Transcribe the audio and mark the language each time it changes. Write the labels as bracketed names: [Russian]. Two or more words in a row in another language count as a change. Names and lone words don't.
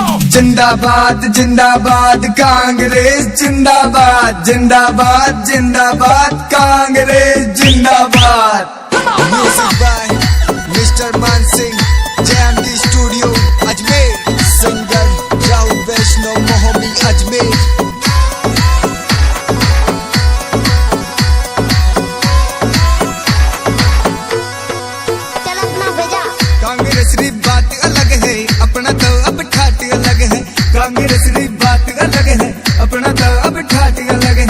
[Hindi] जिंदाबाद जिंदाबाद कांग्रेस जिंदाबाद जिंदाबाद जिंदाबाद कांग्रेस जिंदाबाद। [English] Music by Mr. Mansingh, JMD Studio, Ajmer. Singer Rahul Vaishnav, Mohammed Ajmer. [Hindi] कांग्रेस की बात अलग है, अपना तो अब ठाट अलग है। कांग्रेस की बात अलग है, अपना तो अब ठाट अलग है।